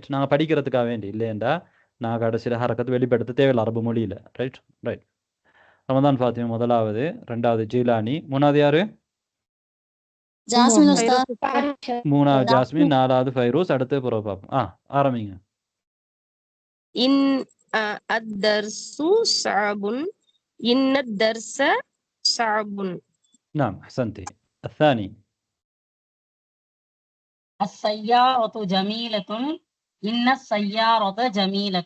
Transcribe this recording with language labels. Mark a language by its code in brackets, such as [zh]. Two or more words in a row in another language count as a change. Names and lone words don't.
[ta] நாங்க படிக்கிறதுக்காக வேண்டி இல்லையண்டா நான் கடைசியில ஹரக்கத்து வெளிப்படுத்த தேவையில்லை அரபு மொழியில. [en] right? right. [ta] ரமதான் ஃபாத்திமா முதலாவது, ரெண்டாவது ஜீலானி, மூணாவது யாரு? மூணாவது ஜாஸ்மின், நாலாவது ஃபைரூஸ், அடுத்து புறவு பார்ப்போம். ஆரம்பிங்க. [ar] الدرس صعب إن الدرس صعب. نعم أحسنتي. الثاني السيارة جميلة إن السيارة جميلة.